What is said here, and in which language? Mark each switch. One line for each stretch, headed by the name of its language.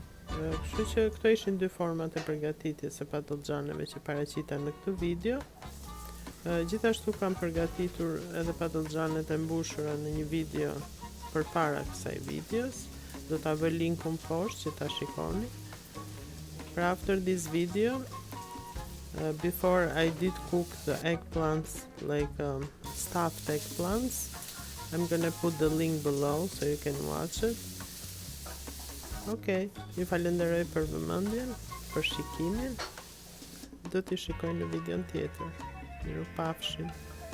Albanian: Kështu që këto ishin 2 format e përgatitjes së patëllxhaneve që paraqita në këtë video. Gjithashtu kam përgatitur edhe patëllxhanet e mbushura në një video përpara kësaj videos. Do ta vë linkun poshtë që ta shikoni.
English: But after this video, before I did cook the eggplants, like stuffed eggplants, I'm gonna put the link below so you can watch it.
Albanian: Okay, ju falenderoj për vëmendjen, për shikimin. Do t'i shikoj në videon tjetër. Mirupafshim.